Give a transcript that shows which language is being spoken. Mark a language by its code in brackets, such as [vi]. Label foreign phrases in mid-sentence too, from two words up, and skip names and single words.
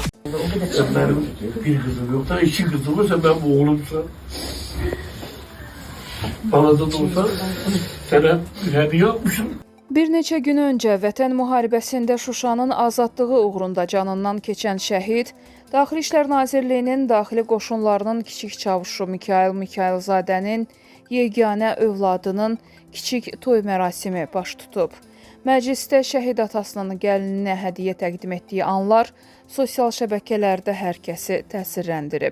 [tr] Sen benim bir kızım yok da iki kızım var, sen benim oğlumsun. Bana da olsa sana bir hediye yapmışım. [az] Bir neçə gün öncə Vətən müharibəsində Şuşanın azadlığı uğrunda canından keçən şəhid, Daxili İşlər Nazirliyinin daxili qoşunlarının kiçik çavuşu Mikayıl Mikayılzadənin yeganə övladının kiçik toy mərasimi baş tutub. Məclisdə şəhid atasının gəlininə hədiyyə təqdim etdiyi anlar sosial şəbəkələrdə hər kəsi təsirləndirib.